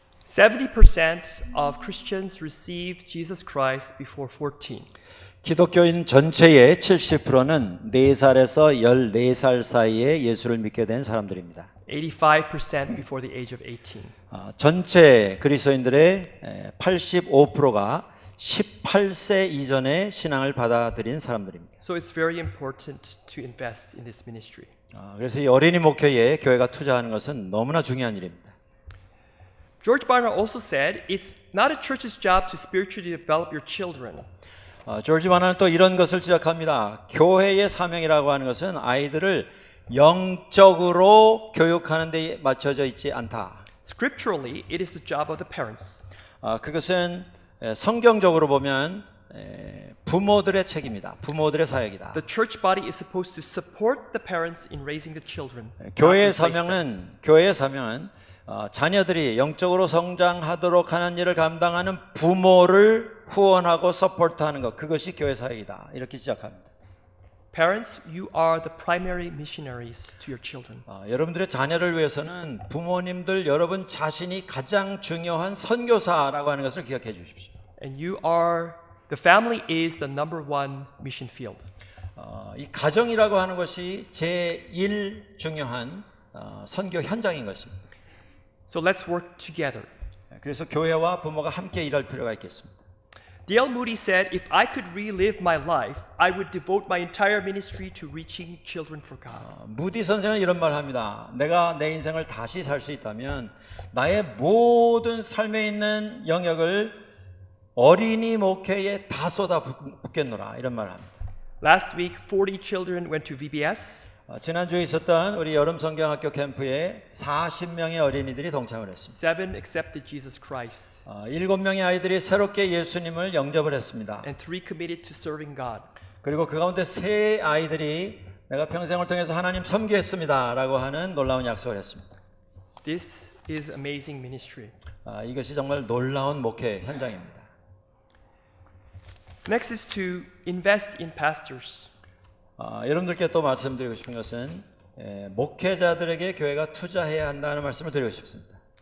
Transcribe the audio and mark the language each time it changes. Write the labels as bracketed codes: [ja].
[en] 70% of Christians received Jesus Christ before 14. [ko] 기독교인 전체의 70%는 4살에서 14살 사이에 예수를 믿게 된 사람들입니다. [en] 85% before the age of 18. [ko] 전체 그리스도인들의 85%가 18세 이전에 신앙을 받아들인 사람들입니다. [en] So it's very important to invest in this ministry. [ko] 그래서 이 어린이 목회에 교회가 투자하는 것은 너무나 중요한 일입니다. [en] George Barna also said, it's not a church's job to spiritually develop your children. [ko] 조지 바나는 또 이런 것을 지적합니다. 교회의 사명이라고 하는 것은 아이들을 영적으로 교육하는 데 맞춰져 있지 않다. [en] Scripturally, it is the job of the parents. [ko] 그것은 성경적으로 보면 부모들의 책임이다. 부모들의 사역이다. [en] The church body is supposed to support the parents in raising the children. [ko] 교회의 사명은 자녀들이 영적으로 성장하도록 하는 일을 감당하는 부모를 후원하고 서포트하는 것, 그것이 교회 사역이다. 이렇게 시작합니다. [en] Parents, you are the primary missionaries to your children. [ko] 여러분들의 자녀를 위해서는 부모님들 여러분 자신이 가장 중요한 선교사라고 하는 것을 기억해 주십시오. [en] And the family is the number one mission field. [ko] 이 가정이라고 하는 것이 제1 중요한 선교 현장인 것입니다. [en] So let's work together. [ko] 그래서 교회와 부모가 함께 일할 필요가 있겠습니다. [en] D.L. Moody said, if I could relive my life, I would devote my entire ministry to reaching children for God. [ko] 무디 선생은 이런 말을 합니다. 내가 내 인생을 다시 살 수 있다면 나의 모든 삶에 있는 영역을 어린이 목회에 다 쏟아붓겠노라, 이런 말을 합니다. [en] Last week, 40 children went to VBS. [ko] 지난주에 있었던 우리 여름 성경학교 캠프에 40명의 어린이들이 동참을 했습니다. [en] 7 accepted Jesus Christ. [ko] 7명의 아이들이 새롭게 예수님을 영접을 했습니다. [en] And 3 committed to serving God. [ko] 그리고 그 가운데 3 아이들이 내가 평생을 통해서 하나님 섬기겠습니다 라고 하는 놀라운 약속을 했습니다. [en] This is amazing ministry. [ko] 이것이 정말 놀라운 목회 현장입니다. [en] Next is to invest in pastors. [ko] 여러분들께 또 말씀드리고 싶은 것은 목회자들에게 교회가 투자해야 한다는 말씀을 드리고 싶습니다.